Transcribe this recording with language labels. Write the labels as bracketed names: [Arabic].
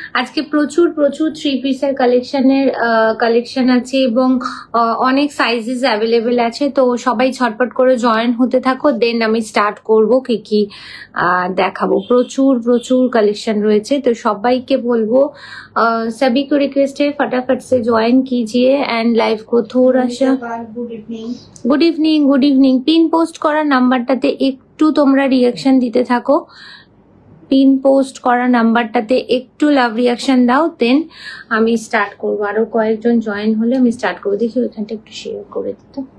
[Bangla] আজকে প্রচুর প্রচুর 3 পিসের কালেকশন আছে এবং অনেক সাইজেস অ্যাভেলেবেল আছে। তো সবাই ঝটপট করে জয়েন হতে থাকো, দেন আমি স্টার্ট করব কি কি দেখাবো। প্রচুর প্রচুর কালেকশন রয়েছে। তো সবাইকে বলবো [Hindi] सभी को रिक्वेस्ट है फटाफट से ज्वाइन कीजिए एंड लाइव को थोड़ा सा। Good evening. [Bangla] पिन पोस्ट করা নাম্বারটাতে একটু তোমরা রিঅ্যাকশন দিতে থাকো। পিন পোস্ট করা নাম্বারটাতে একটু লাভ রিঅ্যাকশন দাও, দেন আমি স্টার্ট করবো। আরো কয়েকজন জয়েন হলে আমি স্টার্ট করবো। দেখি ওইখানটা একটু শেয়ার করে দিত।